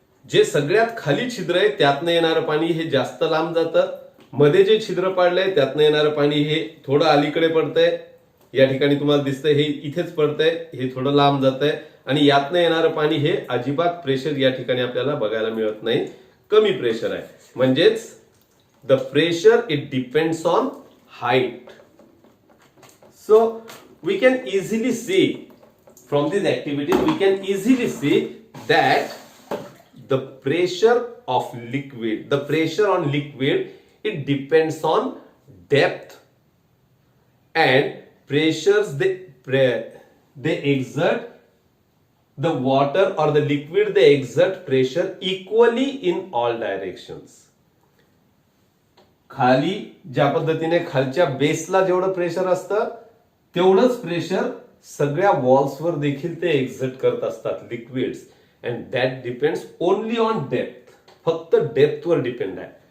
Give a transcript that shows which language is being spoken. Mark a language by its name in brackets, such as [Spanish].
[Marathi] जे सगळ्यात खाली छिद्र आहे त्यातनं येणारं पाणी हे जास्त लांब जातं. मध्ये जे छिद्र पाडलंय त्यातनं येणारं पाणी हे थोडं अलीकडे पडतंय. या ठिकाणी तुम्हाला दिसतंय हे इथेच पडतंय, हे थोडं लांब जातंय आणि यातनं येणारं पाणी हे अजिबात प्रेशर या ठिकाणी आपल्याला बघायला मिळत नाही. कमी प्रेशर आहे. [English] म्हणजेच the pressure it depends on height. So we can easily see from these activities we can easily see that the pressure on liquid it depends on depth and pressures they exert the water or the liquid they exert pressure equally in all directions. [Marathi] खाली ज्या पद्धतीने खालच्या बेसला जेवढं pressure असतं तेवढंच pressure सगळ्या वॉल्सवर देखील ते एक्झर्ट करत असतात liquids. [English] And that depends only on depth. [Marathi] फक्त डेप्थवर डिपेंड आहे.